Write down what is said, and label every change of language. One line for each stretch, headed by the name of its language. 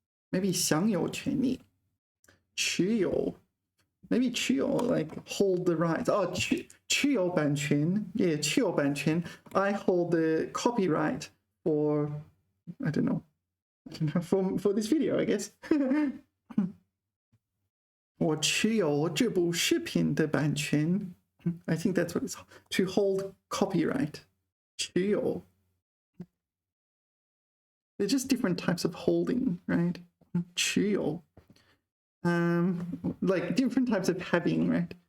Chinese: Maybe 享有权利.持有.
English: Maybe 持有, like hold the rights. Oh, 持有版权. Yeah, 持有版权. I hold the copyright for, I don't know, for this video, I guess.
Chinese: 我持有这部视频的版权.
English: I think that's what it's called. To hold copyright. 持有. They're just different types of holding, right?
Chinese: 持有.
English: Like different types of having, right?